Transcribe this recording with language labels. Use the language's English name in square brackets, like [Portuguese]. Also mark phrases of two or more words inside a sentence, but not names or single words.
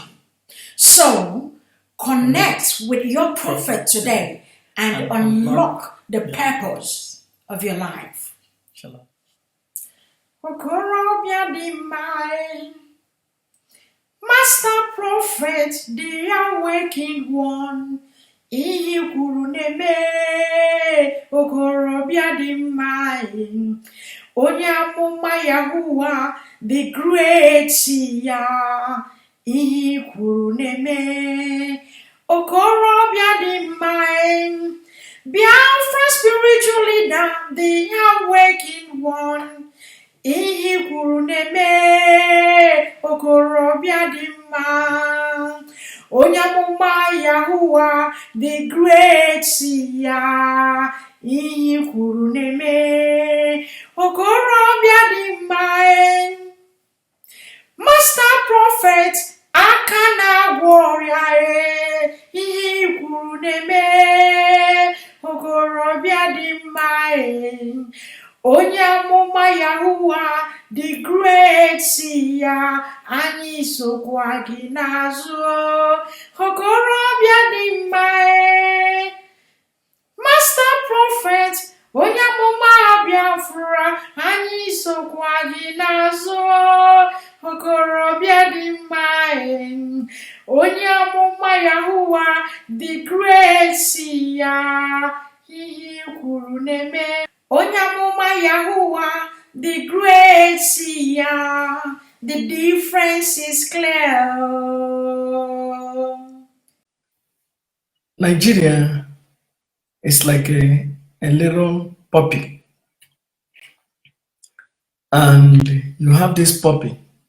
[English] So, connect with your prophet today and unlock the purpose of your life. Shalom. Master prophet, the awakened one. [Igbo] Ihe kwuru na-eme okorobịa dị mma, onye amụma Yahuwa [English] the great [Igbo] ya. Ihe kwuru na-eme okorobịa dị mma, Biafra [English] spiritual leader, the awakened one. [Igbo] Ihe kwuru na-eme okorobịa dị mma, onye amụma Yahuwa [English] the great [Igbo] ya. Ihe kwuru na-eme okorobịa dị mma. [English] Master prophet [Igbo] aka na-agwọ ọrịa, ihe kwuru na-eme okorobịa dị mma, onye amụma Yahuwa [English] the great [Igbo] ya. Anyị sokwa gị n'azụ, okorobịa dị mma. [English] Master prophet [Igbo] onye amụma Biafra, anyị sokwa gị n'azụ, okorobịa dị mma, onye amụma Yahuwa [English] the great [Igbo] ya. Ihe kwuru na-eme onye amụma Yahuwa [English] the great [Igbo] ya. [English] The difference is clear. Nigeria is like a little puppy, and you have this puppy.